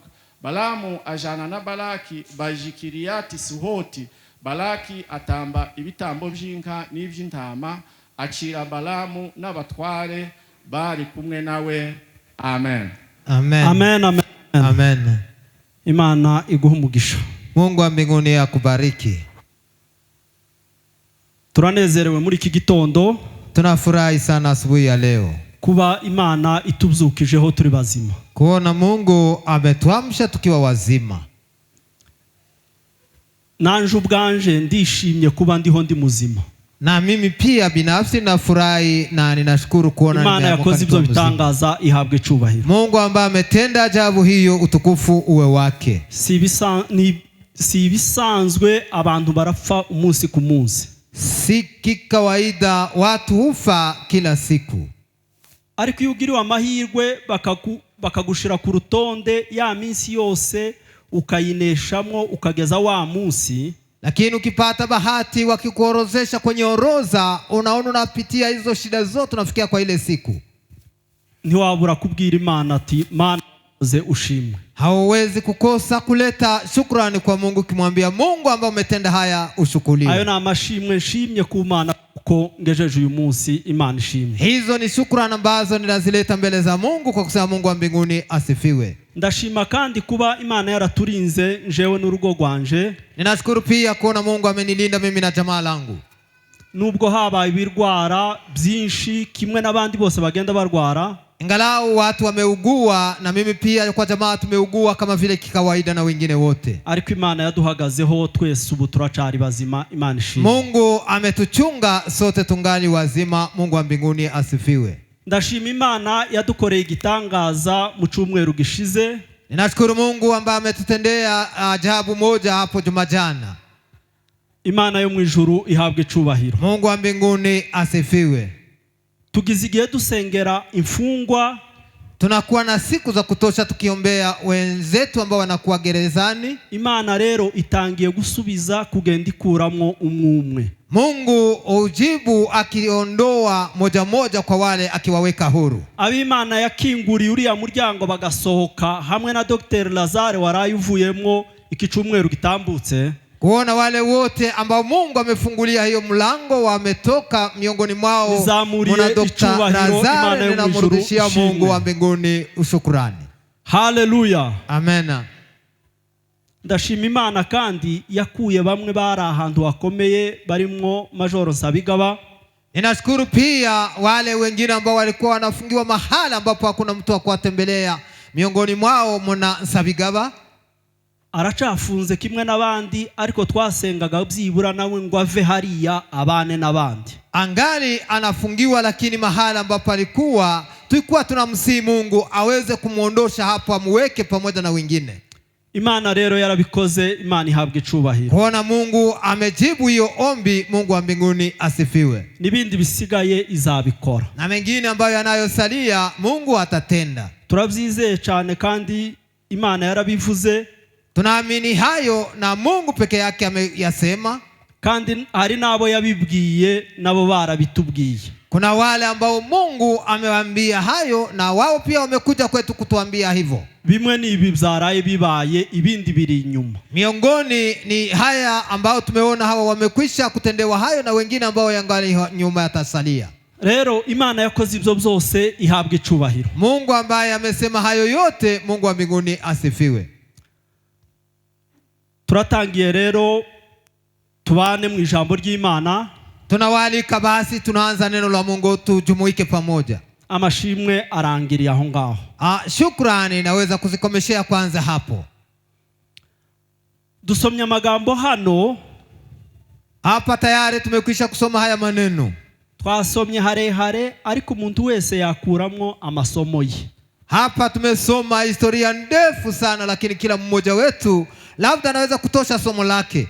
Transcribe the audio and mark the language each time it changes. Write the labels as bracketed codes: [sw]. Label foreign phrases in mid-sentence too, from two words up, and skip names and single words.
[rn] Balamu ajana na Balaki baje Kiriyati Suhoti. Balaki atamba ibitambo by'inka n'iby'intama, acira Balamu n'abatware bari kumwe nawe. Amen. Amen. Amen, amen. Amen. Imana iguha umugisha. [sw] Mungu wa mbinguni akubariki. [rn] Turanezerewe muri iki gitondo, [sw] Tunafurahi sana asubuhi ya leo [rn] kuba Imana itubyukijeho turi bazima. [sw] kuona Mungu ametuamsha tukiwa wazima. [rn] Nanje ubwanje ndishimye kuba ndiho ndi muzima. [sw] Na mimi pia binafsi nafurahi na ninashukuru kuona [rn] Imana yakoze ibyo bitangaza ihabwe icubahiro. [sw] Mungu ambaye ametenda ajabu hiyo, utukufu uwe wake. [rn] Si ibisanzwe abantu barapfa umunsi ku munsi. [sw] Si kikawaida watu hufa kila siku. [rn] Ariko iyo ugiriwe amahirwe bakagushira ku rutonde ya minsi yose ukayineshamwo ukageza wa munsi, [sw] lakini ukipata bahati wakikuorozesha kwenye orodha, unaona unapitia hizo shida zote unafikia kwa ile siku, [rn] ntiwabura kubwira Imana ati, Mana uze ushimwe. [sw] hauwezi kukosa kuleta shukrani kwa Mungu, kimwambia Mungu ambaye umetenda haya ushukuriwe. [rn] Ayo na amashimwe nshimye ku Mana kuko ngejeje uyu munsi, Imana ishimwe. [sw] Hizo ni shukrani ambazo ninazileta mbele za Mungu kwa kusema Mungu wa mbinguni asifiwe. [rn] Ndashima kandi kuba Imana yaraturinze njewe n'urugo rwanje. [sw] Ninashukuru pia kuona Mungu amenilinda mimi na jamaa langu. [rn] Nubwo habaye ibirwara byinshi kimwe n'abandi bose bagenda barwara, [sw] ingalau watu wameugua na mimi pia kwa jamaa tumeugua kama vile kikawaida na wengine wote, [rn] ariko Imana yaduhagazeho twese ubu turacari bazima. Imana ishimwe. [sw] Mungu ametuchunga sote tungali wazima. Mungu wa mbinguni asifiwe. [rn] Ndashima Imana yadukoreye igitangaza mu cyumweru gishize. [sw] Ninashukuru Mungu ambaye ametutendea ajabu moja hapo Jumajana. [rn] Imana yo mu ijuru ihabwe icubahiro. [sw] Mungu wa mbinguni asifiwe. [rn] Tugize igihe dusengera imfungwa, [sw] tunakuwa na siku za kutosha tukiombea wenzetu ambao wanakuwa gerezani. [rn] Imana rero itangiye gusubiza kugenda ikuramwo umwe. [sw] Mungu ujibu akiondoa moja moja kwa wale akiwaweka huru. [rn] Abimana yakinguriye uriya muryango bagasohoka hamwe na Dr. Lazare warayuvuyemwo ikicumweru gitambutse. [sw] Kuona wale wote ambao Mungu amefungulia hiyo mlango wametoka miongoni mwao, mwana Dr. Lazare, ninamrudishia Mungu wa mbinguni ushukrani. Haleluya. [rn] Amena. Ndashima Imana kandi yakuye bamwe bari ahantu hakomeye barimo Majoro Nsabigaba. [sw] Ninashukuru pia wale wengine ambao walikuwa wanafungiwa mahala ambapo hakuna mtu wa kuwatembelea. Miongoni mwao muna Nsabigaba. [rn] Aracafunze kimwe n'abandi ariko twasengaga byibura nawe ngo ave hariya abane n'abandi. [sw] Angali anafungiwa, lakini mahala ambapo alikuwa tulikuwa tunamsihi Mungu aweze kumuondosha hapo amuweke pamoja na wengine. [rn] Imana rero yarabikoze, Imana ihabwe icubahiro. [sw] Kuona Mungu amejibu hiyo ombi, Mungu wa mbinguni asifiwe. [rn] Nibindi bisigaye izabikora. [sw] Na mengine ambayo yanayosalia Mungu atatenda. [rn] Turabyizeye cyane kandi Imana yarabivuze. [sw] Tunaamini hayo na Mungu peke yake ameyasema. [rn] Kandi hari nabo yabibwiye nabo barabitubwiye. [sw] Kuna wale ambao Mungu amewaambia hayo na wao pia wamekuja kwetu kutuambia hivyo. [rn] Bimwe ni ibi byaraye bibaye, ibindi biri inyuma. [sw] Miongoni ni haya ambao tumeona hawa wamekwisha kutendewa hayo na wengine ambao yangali nyuma yatasalia. [rn] Rero Imana yakoze ibyo byose ihabwe icubahiro. [sw] Mungu ambaye amesema hayo yote, Mungu wa mbinguni asifiwe. [rn] Turatangiye rero tubane mu ijambo ry'Imana. [sw] Tunawalika basi tunaanza neno la Mungu, tujumuike pamoja. [rn] Amashimwe arangiriye aho ngaho. [sw] Shukrani naweza kuzikomeshea kwanza hapo. [rn] Dusomye amagambo hano. [sw] Hapa tayari tumekwisha kusoma haya maneno. [rn] Twasomye harehare ariko umuntu wese yakuramwo amasomo ye. [sw] Hapa tumesoma historia ndefu sana, lakini kila mmoja wetu labda anaweza kutosha somo lake.